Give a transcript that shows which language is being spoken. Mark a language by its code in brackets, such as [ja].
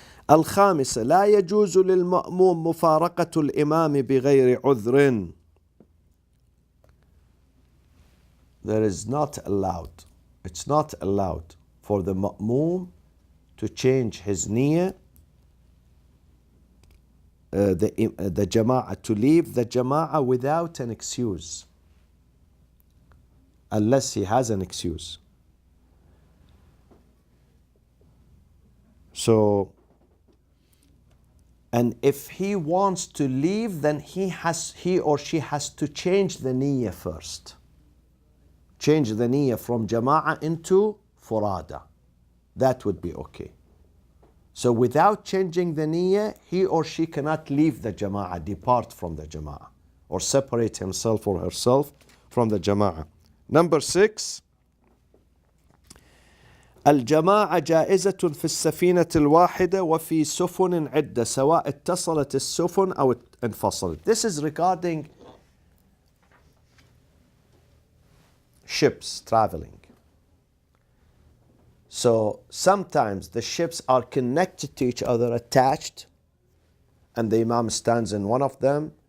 [ar] الخامسة لا يجوز للمأموم مفارقة الإمام بغير عذر. [en] There is not allowed. It's not allowed for the ma'mum to change his niyyah, the jama'ah, to leave the jama'ah without an excuse, unless he has an excuse. So, and if he wants to leave, then he or she has to change the niyyah first. Change the niyyah from jama'ah into furada. That would be okay. So without changing the niyyah, he or she cannot leave the jama'ah, depart from the jama'ah, or separate himself or herself from the jama'ah. Number 6, [ar] الجماعة جائزة في السفينة الواحدة وفي سفن عدة سواء اتصلت السفن أو انفصلت. [en] This is regarding ships traveling. So sometimes the ships are connected to each other, attached, and the Imam stands in one of them.